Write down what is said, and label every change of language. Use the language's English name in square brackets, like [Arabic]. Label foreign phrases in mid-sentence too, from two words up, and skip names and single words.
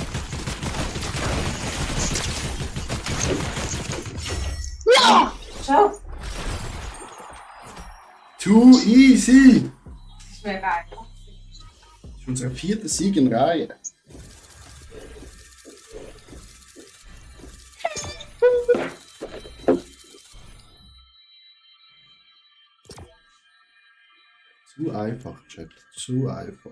[Dutch] Ja! Zo. [English] Too easy! [Dutch] Het is weer raar. [German] Das ist unser 4. Sieg in Reihe. Zu einfach, Chat. Zu einfach.